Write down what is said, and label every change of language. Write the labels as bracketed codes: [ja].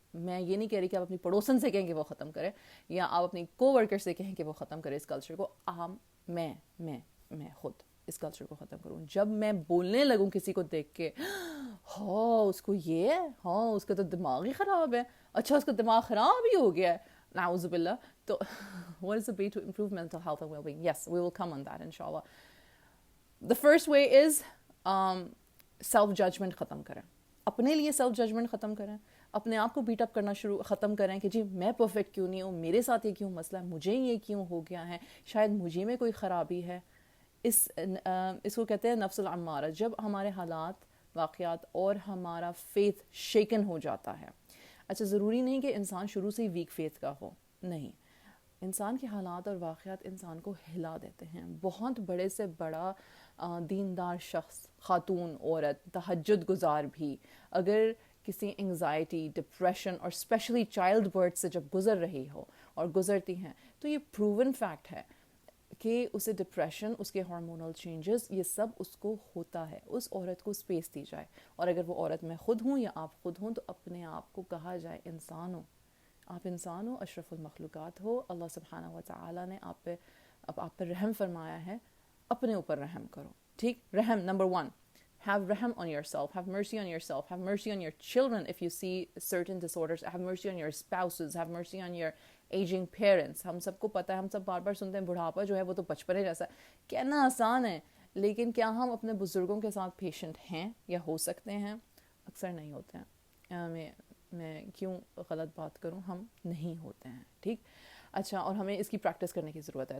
[ur] میں یہ نہیں کہہ رہی کہ آپ اپنی پڑوسن سے کہیں کہ وہ ختم کرے، یا آپ اپنی کو ورکر سے کہیں کہ وہ ختم کرے اس کلچر کو. میں خود اس کلچر کو ختم کروں. جب میں بولنے لگوں کسی کو دیکھ کے، ہاں اس کو یہ ہے، ہاں اس کا تو دماغ ہی خراب ہے، اچھا اس کا دماغ خراب ہی ہو گیا ہے، نعوذ باللہ. تو [en] what is the way to improve mental health and well-being? Yes, we will come on that inshallah. The first way is self judgment [ur] ختم کریں. اپنے لیے سیلف ججمنٹ ختم کریں، اپنے آپ کو بیٹ اپ کرنا ختم کریں کہ جی میں پرفیکٹ کیوں نہیں ہوں، میرے ساتھ یہ کیوں مسئلہ ہے، مجھے یہ کیوں ہو گیا ہے، شاید مجھے میں کوئی خرابی ہے. اس کو کہتے ہیں نفس العمارہ. جب ہمارے حالات، واقعات اور ہمارا فیتھ شیکن ہو جاتا ہے. اچھا ضروری نہیں کہ انسان شروع سے ہی ویک فیتھ کا ہو، نہیں، انسان کے حالات اور واقعات انسان کو ہلا دیتے ہیں. بہت بڑے سے بڑا دیندار شخص، خاتون، عورت، تہجد گزار بھی اگر کسی انگزائٹی، ڈپریشن اور اسپیشلی چائلڈ برتھ سے جب گزر رہی ہو اور گزرتی ہیں، تو یہ پروون فیکٹ ہے کہ اسے ڈپریشن، اس کے ہارمونل چینجز، یہ سب اس کو ہوتا ہے. اس عورت کو اسپیس دی جائے. اور اگر وہ عورت میں خود ہوں یا آپ خود ہوں، تو اپنے آپ کو کہا جائے انسان ہو، آپ انسان ہو، اشرف المخلوقات ہو. اللہ سبحانہ و تعالیٰ نے آپ پہ رحم فرمایا ہے، اپنے اوپر رحم کرو. ٹھیک، رحم number 1. [en] Have rahm on yourself, have mercy on yourself, have mercy on your children if you see certain disorders, have mercy on your spouses, have mercy on your aging parents. [ur] ہم سب کو پتہ ہے، ہم سب بار بار سنتے ہیں بڑھاپا جو ہے وہ تو بچپنے جیسا ہے. کہنا آسان ہے، لیکن کیا ہم اپنے بزرگوں کے ساتھ پیشنٹ ہیں یا ہو سکتے ہیں؟ اکثر نہیں ہوتے ہیں. میں کیوں غلط بات کروں، ہم نہیں ہوتے ہیں. ٹھیک، اچھا، اور ہمیں اس کی پریکٹس کرنے کی ضرورت ہے.